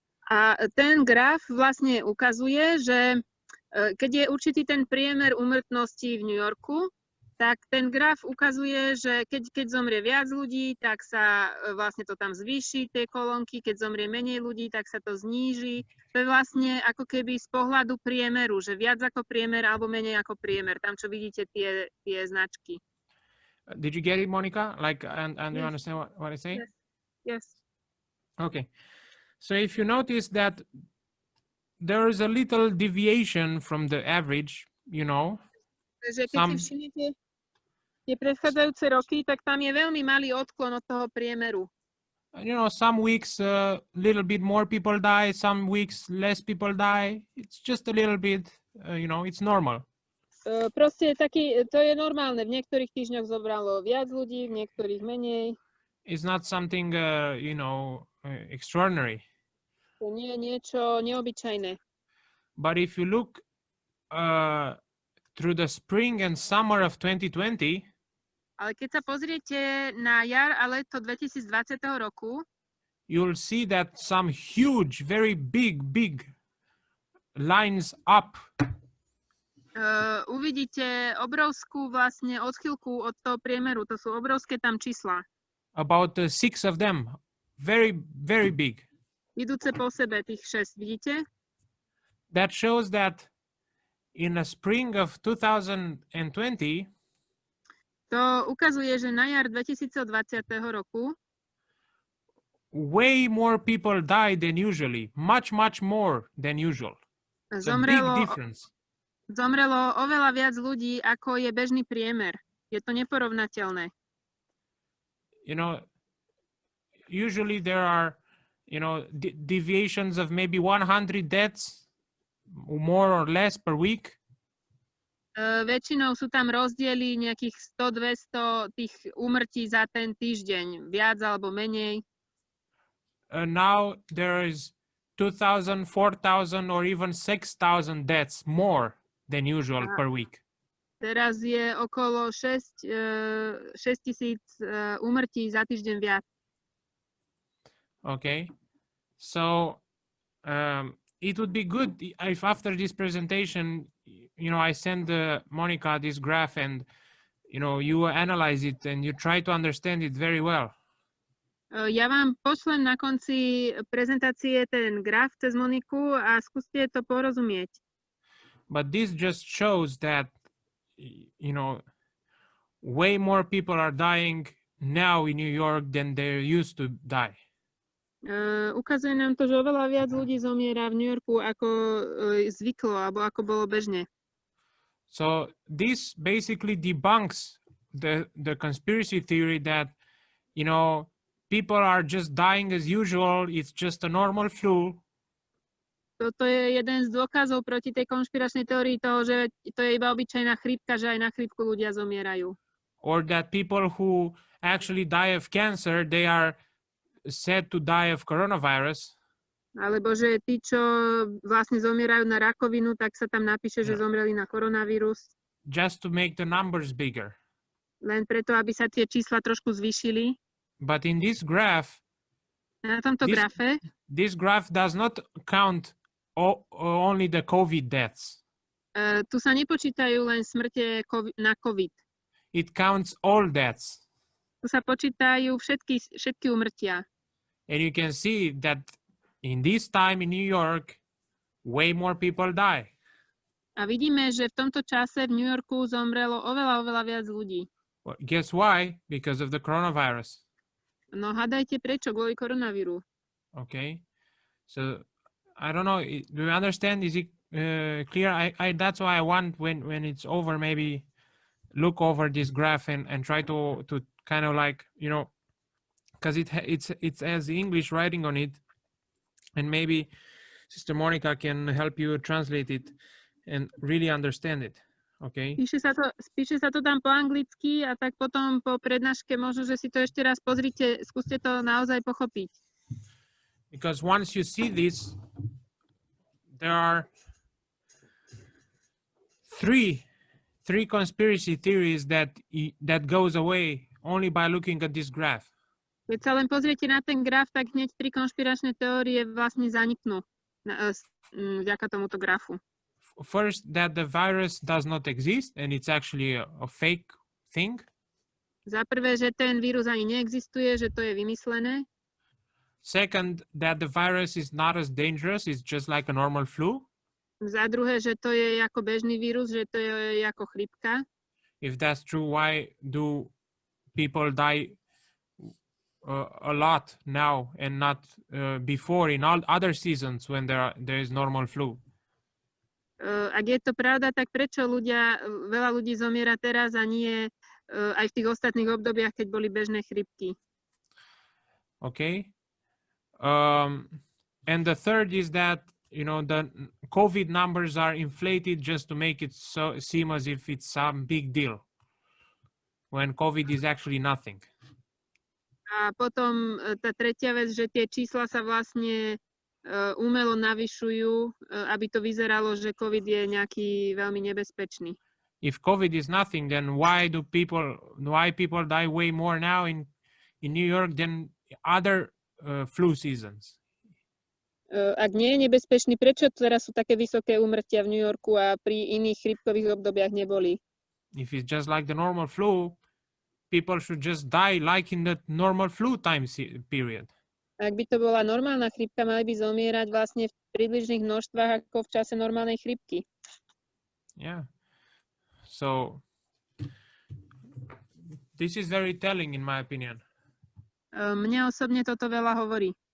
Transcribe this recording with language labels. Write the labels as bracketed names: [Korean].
[Slovak] A ten graf vlastne ukazuje, že keď je určitý ten priemer úmrtnosti v New Yorku, tak ten graf ukazuje, že keď zomrie viac ľudí, tak sa vlastne to tam zvýši, tie kolónky, keď zomrie menej ľudí, tak sa to zníži. To je vlastne ako keby z pohľadu priemeru, že viac ako priemer alebo menej ako priemer, tam čo vidíte tie značky. [English] Did you get it, Monica? Like, and yes. You understand what I say? Yes. Yes. Okay. So if you notice that there is a little deviation from the average, you know. [Slovak] Takže keď si všimnete tie predchádzajúce roky, tak tam je veľmi malý odklon od toho priemeru. [English] You know, some weeks a little bit more people die, some weeks less people die. It's just a little bit, you know, it's normal. [Slovak] Proste to je normálne. V niektorých týždňoch zobralo viac ľudí, v niektorých menej. [English] It's not something, you know, extraordinary. [Slovak] To nie je niečo neobyčajné. [English] But if you look through the spring and summer of 2020, [Slovak] ale keď sa pozriete na jar a leto 2020 roku, [English] you'll see that some huge, very big lines up. [Slovak] Uvidíte obrovskú vlastne odchýlku od toho priemeru. To sú obrovské tam čísla. [English] About 6 of them. Very, very big. [Slovak] Idúce po sebe tých 6, vidíte? [English] That shows that in the spring of 2020, [Slovak] to ukazuje, že na jar 2020 roku [English] way more people died than usually. Much more than usual. It's a big difference. [Slovak] Zomrelo oveľa viac ľudí, ako je bežný priemer. Je to neporovnateľné. [English] You know, usually there are, you know, deviations of maybe 100 deaths, more or less per week. [Slovak] Väčšinou sú tam rozdiely nejakých 100-200 tých úmrtí za ten týždeň, viac alebo menej. [English] Now there is 2,000, 4,000 or even 6,000 deaths more than usual per week. [Slovak] Teraz je okolo 6 000 úmrtí za týždeň viac. [English] Okay, so it would be good if after this presentation, I send Monica this graph and you analyze it and you try to understand it very well. [Slovak] Ja vám pošlem na konci prezentácie ten graf cez Moniku a skúste to porozumieť. [English] But this just shows that way more people are dying now in New York than they used to die. [Slovak] Ukazuje nám to, že oveľa viac ľudí zomiera v New Yorku, ako zvyklo, alebo ako bolo bežne. [English] So this basically debunks the conspiracy theory that, people are just dying as usual, it's just a normal flu. [Slovak] Toto je jeden z dôkazov proti tej konšpiračnej teórii toho, že to je iba obyčajná chrípka, že aj na chrípku ľudia zomierajú. [English] Or that people who actually die of cancer, they are said to die of coronavirus. [Slovak] Alebo že tí, čo vlastne zomierajú na rakovinu, tak sa tam napíše, že zomreli na koronavírus. [English] Just to make the numbers bigger. [Slovak] Len preto, aby sa tie čísla trošku zvýšili. [English] But in this graph, [Slovak] na tomto grafe, [English] this graph does not count only the COVID deaths. [Slovak] Tu sa nepočítajú len smrte na COVID. [English] It counts all deaths. [Slovak] Tu sa počítajú všetky úmrtia. [English] And you can see that in this time in New York, way more people die. [Slovak] A vidíme, že v tomto čase v New Yorku zomrelo oveľa viac ľudí. [English] Well, guess why? Because of the coronavirus. [Slovak] No hádajte prečo, kvôli koronavíru. [English] Okay, so I don't know, do you understand? Is it clear? That's why I want when it's over, maybe look over this graph and try to kind of like, because it's as English writing on it, and maybe Sister Monica can help you translate it and really understand it. Okay. [Slovak] Píše sa to tam po anglicky a tak potom po prednáške možno, že si to ešte raz pozrite, skúste to naozaj pochopiť. [English] Because once you see this, there are three conspiracy theories that goes away only by looking at this graph. [Slovak] Keď sa len pozriete na ten graf, tak hneď 3 konšpiračné teórie vlastne zaniknú vďaka tomuto grafu. [English] First, that the virus does not exist and it's actually a fake thing. [Slovak] Za prvé, že ten vírus ani neexistuje, že to je vymyslené. [English] Second, that the virus is not as dangerous, it's just like a normal flu. [Slovak] Za druhé, že to je ako bežný vírus, že to je ako chrípka. [English] If that's true, why do people die a lot now and not before in all other seasons when there is normal flu? [Slovak] Ak je to pravda, tak prečo veľa ľudí zomiera teraz a nie aj v tých ostatných obdobiach, keď boli bežné chrípky? [English] Okay. And the third is that, the COVID numbers are inflated just to make it seem as if it's some big deal, when COVID is actually nothing. [Slovak] A potom tá tretia vec, že tie čísla sa vlastne umelo navyšujú, aby to vyzeralo, že COVID je nejaký veľmi nebezpečný. [English] If COVID is nothing, then why people die way more now in New York than other flu seasons? [Slovak] Ak nie je nebezpečný, prečo teraz sú také vysoké úmrtia v New Yorku a pri iných chrípkových obdobiach neboli? [English] If it's just like the normal flu, people should just die like in the normal flu time period. [Slovak] Ak by to bola normálna chrípka, mali by zomierať vlastne v približných množstvách ako v čase normálnej chrípky. [English] Yeah. So this is very telling in my opinion. [Slovak] Mne osobne toto veľa hovorí.